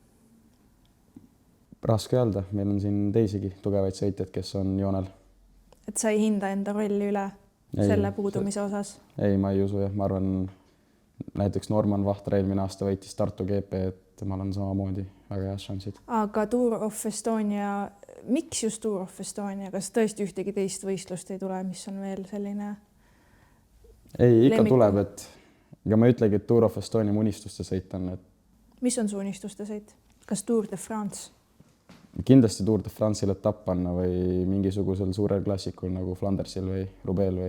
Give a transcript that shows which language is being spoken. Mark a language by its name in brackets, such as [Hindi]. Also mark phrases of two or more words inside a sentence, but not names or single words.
[Estonian] Raske öelda. Meil on siin teisigi tugevaid sõitjad, kes on joonel. Et sa ei hinda enda rolli üle selle puudumise osas? Ei, ma ei usu, jah. Ma arvan, näiteks Norman Vahtra eelmine aasta võitis Tartu GP, et ma olen samamoodi väga heas šansid. Aga Tour of Estonia, miks just Tour of Estonia? Kas tõesti ühtegi teist võistlust ei tule, mis on veel selline? Ei, ikka tuleb, et ja ma ütlegi, et Tour of Estonia unistuste sõit on. Mis on su unistuste sõit? Kas Tour de France? Kindlasti Tour de France'il etapp panna või mingisugusel suurel klassikul nagu Flandersil või Roubaix või.